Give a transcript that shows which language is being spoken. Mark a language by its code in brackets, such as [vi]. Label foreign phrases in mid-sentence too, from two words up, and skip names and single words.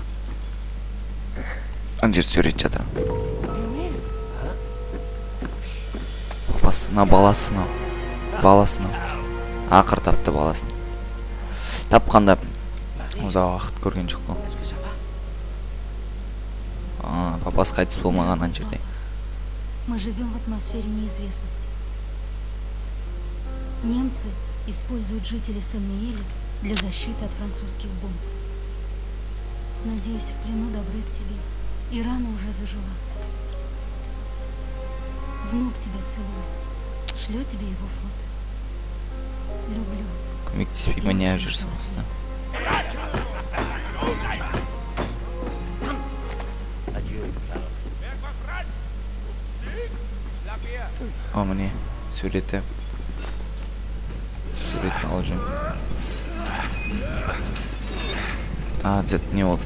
[kk] Ана жер сурет жатыр. Папасына баласына. Баласына. Ақыр тапты баласын. Тапқанда ұзақ уақыт көрген жоқ қой. Папасы қайтыс болмаған ана жерде. [ru] Мы живем в атмосфере неизвестности. Немцы используют жителей Сен-Миэля для защиты от французских бомб. Надеюсь, в плену добры к тебе, и рана уже зажила. Внук тебя целует. Шлю тебе его фото. Люблю. [kk] Көмектеспей мәне жүрсің осыдан. Міне, суреті. Суретті алып жүрмін. Не болды?